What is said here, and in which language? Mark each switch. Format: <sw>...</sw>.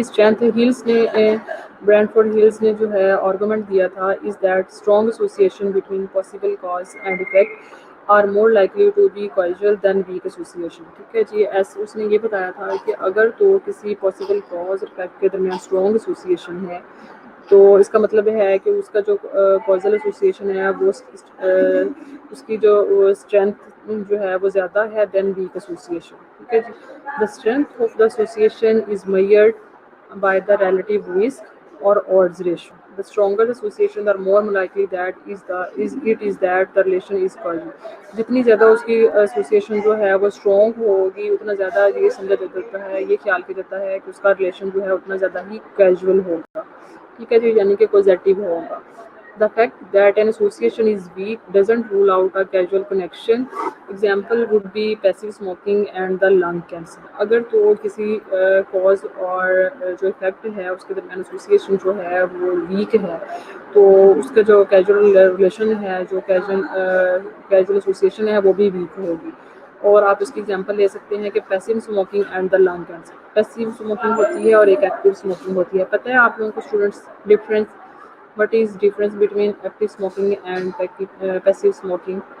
<ur>Strength hills نے برینڈفورڈ hills نے جو ہے آرگومنٹ دیا تھا</ur> <en>Is that strong association between possible cause and effect are more likely to be causal than weak association.</en> <ur>ٹھیک ہے جی. اس نے یہ بتایا تھا کہ اگر تو کسی پاسبل کاز اور افیکٹ کے درمیان اسٹرانگ ایسوسیشن ہے تو اس کا مطلب ہے کہ اس کا جو کازل ایسوسیشن ہے وہ اس کی جو اسٹرینتھ جو ہے وہ زیادہ ہے دین ویک ایسوسیشن. ٹھیک ہے جی.</ur> <en>The strength of the association is measured by the relative risk or odds ratio. The stronger the association, the more likely that is that the relation is causal.</en> <ur>جتنی زیادہ اس کی ایسوسیشن جو ہے وہ strong ہوگی اتنا زیادہ یہ سمجھا جاتا ہے، یہ خیال کیا جاتا ہے کہ اس کا ریلیشن جو ہے اتنا زیادہ ہی کیجول ہوگا. ٹھیک ہے جی، یعنی کہ پازیٹیو ہوگا.</ur> <en>The fact that an association is weak doesn't rule out a causal connection. Example would be passive smoking and the lung cancer.</en> <ur>اگر تو کسی کاز اور جو افیکٹ ہے اس کے درمیان ایسوسیشن جو ہے وہ ویک ہے تو اس کا جو کیجول ریلیشن ہے، جو کیجول ایسوسیشن ہے وہ بھی ویک ہوگی. اور آپ اس کی ایگزامپل لے سکتے ہیں کہ passive smoking and the lung cancer. Passive smoking ہوتی ہے اور ایک ایکٹیو اسموکنگ ہوتی ہے. پتہ ہے آپ لوگوں کو students difference</ur> <en>what is difference between active smoking and passive smoking?</en>